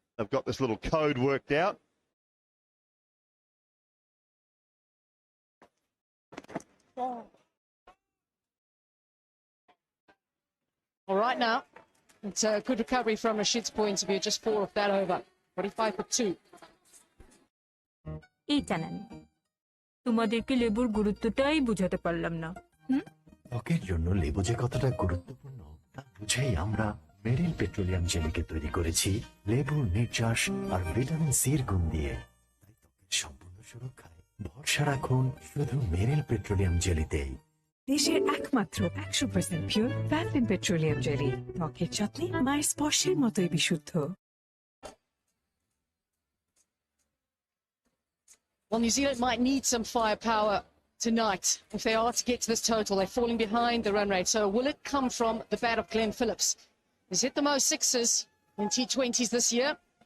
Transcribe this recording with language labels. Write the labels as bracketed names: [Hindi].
[English] They've got this little code worked out. All right now, it's a good recovery from Rashid's point of view, just 4 of that over. 45 for 2. [Bangla] এইটা নেন তোমাদেরকে লেবুর গুরুত্বটাই বুঝাতে পারলাম না ত্বকের জন্য লেবু যে কতটা গুরুত্বপূর্ণ তা বুঝেই আমরা মেরিল পেট্রোলিয়াম জেলিকে তৈরি করেছি লেবুর নির্যাস আর ভিটামিন সির গুণ দিয়ে তাই ত্বকের সম্পূর্ণ সুরক্ষায় ভরসা রাখুন শুধু মেরিল পেট্রোলিয়াম জেলিতেই দেশের একমাত্র 100% পিওর ভ্যাসলিন পেট্রোলিয়াম জেলি ত্বকের যত্নে মায়ের স্পর্শের মতোই বিশুদ্ধ [English] Well, New Zealand might need some firepower tonight if they are to get to this total. They're falling behind the run rate. So will it come from the bat of Glenn Phillips? He's hit the most sixes in T20s this year.